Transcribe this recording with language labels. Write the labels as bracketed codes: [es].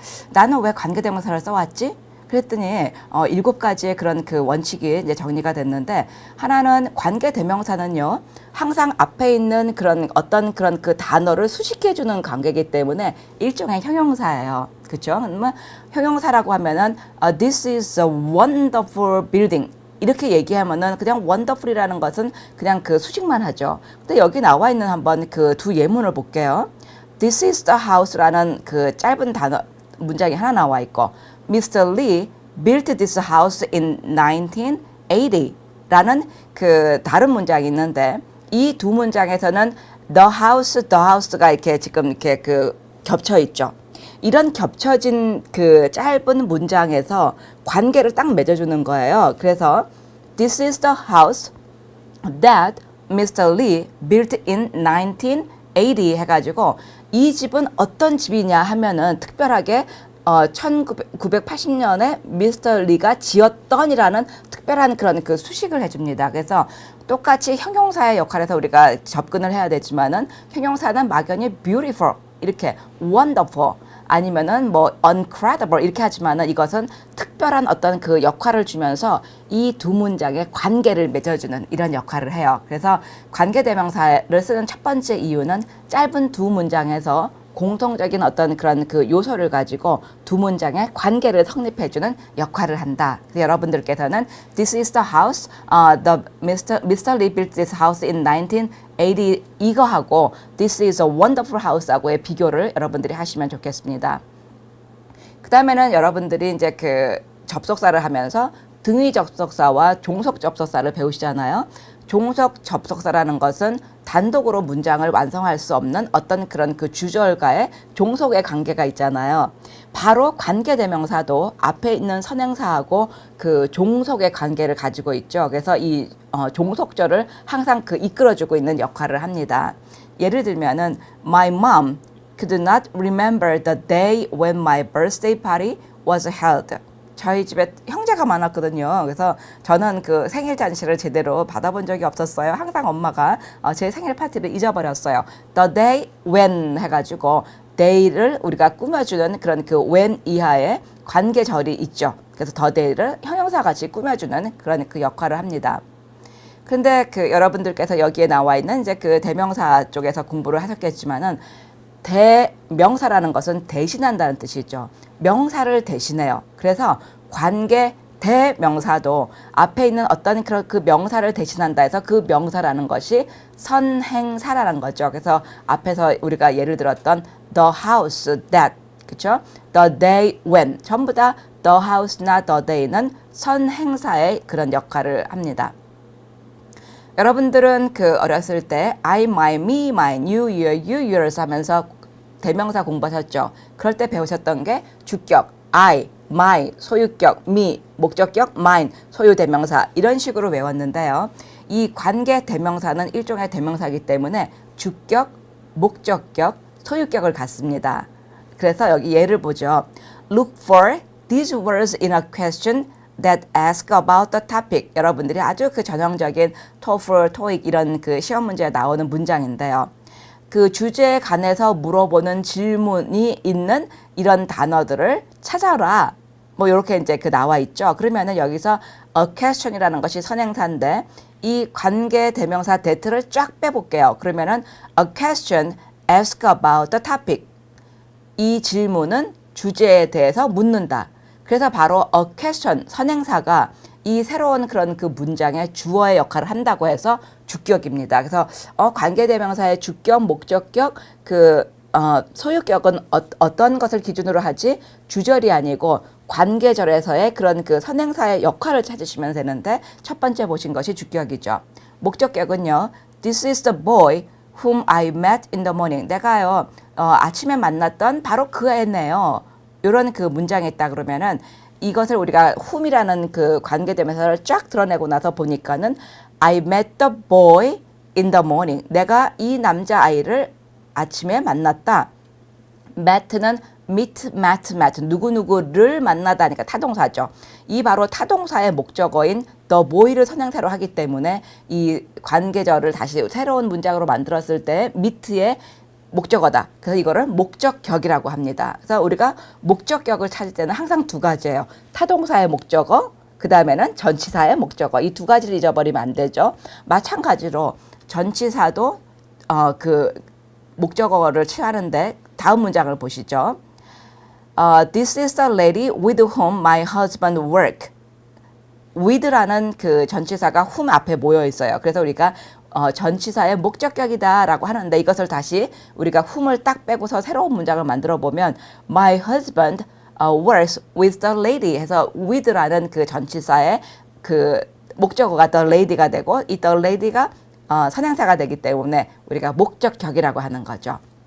[ko] 나는 왜 관계대명사를 써왔지? 그랬더니 7가지의 그런 그 원칙이 이제 정리가 됐는데, 하나는 관계대명사는요 항상 앞에 있는 그런 어떤 그런 그 단어를 수식해주는 관계이기 때문에 일종의 형용사예요. 그렇죠? 그러면 형용사라고 하면은 [en] this is a wonderful building. [ko] 이렇게 얘기하면은 그냥 wonderful이라는 것은 그냥 그 수식만 하죠. 근데 여기 나와 있는 한번 그 두 예문을 볼게요. [en] This is the house [ko] 라는 그 짧은 단어 문장이 하나 나와 있고, Mr. [en] Lee built this house in 1980 [ko] 라는 그 다른 문장이 있는데, 이 두 문장에서는 the house가 이렇게 지금 이렇게 그 겹쳐 있죠. 이런 겹쳐진 그 짧은 문장에서 관계를 딱 맺어주는 거예요. 그래서 [en] This is the house that Mr. [ko] Lee built in 1980 해가지고 이 집은 어떤 집이냐 하면은 특별하게 1980년에 미스터 리가 지었던이라는 특별한 그런 그 수식을 해줍니다. 그래서 똑같이 형용사의 역할에서 우리가 접근을 해야 되지만은 형용사는 막연히 beautiful 이렇게 wonderful 아니면은 뭐 incredible 이렇게 하지만은 이것은 특별한 어떤 그 역할을 주면서 이 두 문장의 관계를 맺어주는 이런 역할을 해요. 그래서 관계대명사를 쓰는 첫 번째 이유는 짧은 두 문장에서 공통적인 어떤 그런 그 요소를 가지고 두 문장의 관계를 성립해주는 역할을 한다. 그래서 여러분들께서는 [en] This is the house, Mr. Lee built this house in 1980 [ko] 이거하고 [en] This is a wonderful house하고의 [ko] 비교를 여러분들이 하시면 좋겠습니다. 그 다음에는 여러분들이 이제 그 접속사를 하면서 등위 접속사와 종속 접속사를 배우시잖아요. 종속 접속사라는 것은 단독으로 문장을 완성할 수 없는 어떤 그런 그 주절과의 종속의 관계가 있잖아요. 바로 관계대명사도 앞에 있는 선행사하고 그 종속의 관계를 가지고 있죠. 그래서 이 종속절을 항상 그 이끌어주고 있는 역할을 합니다. 예를 들면은 [en] My mom could not remember the day when my birthday party was held. [ko] 저희 집에 형제가 많았거든요. 그래서 저는 그 생일 잔치를 제대로 받아본 적이 없었어요. 항상 엄마가 제 생일 파티를 잊어버렸어요. [en] The day when [ko] 해가지고 day를 우리가 꾸며주는 그런 그 when 이하의 관계절이 있죠. 그래서 the day를 형용사같이 꾸며주는 그런 그 역할을 합니다. 근데 그 여러분들께서 여기에 나와 있는 이제 그 대명사 쪽에서 공부를 하셨겠지만은 대명사라는 것은 대신한다는 뜻이죠. 명사를 대신해요. 그래서 관계 대명사도 앞에 있는 어떤 그런 그 명사를 대신한다 해서 그 명사라는 것이 선행사라는 거죠. 그래서 앞에서 우리가 예를 들었던 the house that, 그렇죠? the day when 전부 다 the house나 the day는 선행사의 그런 역할을 합니다. 여러분들은 그 어렸을 때 [en] I, my, me, mine, you, your, you, yours [ko] 하면서 대명사 공부하셨죠. 그럴 때 배우셨던 게 주격 I, my, 소유격 me, 목적격 mine, 소유 대명사 이런 식으로 외웠는데요. 이 관계 대명사는 일종의 대명사이기 때문에 주격, 목적격, 소유격을 갖습니다. 그래서 여기 예를 보죠. [en] Look for these words in a question that ask about the topic. [ko] 여러분들이 아주 그 전형적인 TOEFL, TOEIC 이런 그 시험 문제에 나오는 문장인데요. 그 주제에 관해서 물어보는 질문이 있는 이런 단어들을 찾아라. 뭐 이렇게 이제 그 나와 있죠. 그러면은 여기서 a question이라는 것이 선행사인데 이 관계 대명사 that를 쫙 빼볼게요. 그러면은 [en] a question ask about the topic. [ko] 이 질문은 주제에 대해서 묻는다. 그래서 바로 a question 선행사가 이 새로운 그런 그 문장의 주어의 역할을 한다고 해서 주격입니다. 그래서 관계대명사의 주격, 목적격, 소유격은 어떤 것을 기준으로 하지? 주절이 아니고 관계절에서의 그런 그 선행사의 역할을 찾으시면 되는데 첫 번째 보신 것이 주격이죠. 목적격은요. [en] This is the boy whom I met in the morning. [ko] 내가요 아침에 만났던 바로 그 애네요. 이런 그 문장이 있다 그러면은 이것을 우리가 whom이라는 그 관계대명사를 쫙 드러내고 나서 보니까는 [en] I met the boy in the morning. [ko] 내가 이 남자아이를 아침에 만났다. [en] met는 meet, met. [ko] 누구누구를 만나다니까 타동사죠. 이 바로 타동사의 목적어인 the boy를 선행사로 하기 때문에 이 관계절을 다시 새로운 문장으로 만들었을 때 meet의 목적어다. 그래서 이거를 목적격이라고 합니다. 그래서 우리가 목적격을 찾을 때는 항상 두 가지예요. 타동사의 목적어, 그 다음에는 전치사의 목적어. 이 두 가지를 잊어버리면 안 되죠. 마찬가지로 전치사도 그 목적어를 취하는데 다음 문장을 보시죠. [en] This is the lady with whom my husband work. [ko] with라는 그 전치사가 whom 앞에 모여 있어요. 그래서 우리가 전치사의 목적격이다라고 하는데 이것을 다시 우리가 whom을 딱 빼고서 새로운 문장을 만들어 보면 [en] my husband works with the lady [ko] 해서 with라는 그 전치사의 그 목적어가 the lady가 되고 이 the lady가 선행사가 되기 때문에 우리가 목적격이라고 하는 거죠.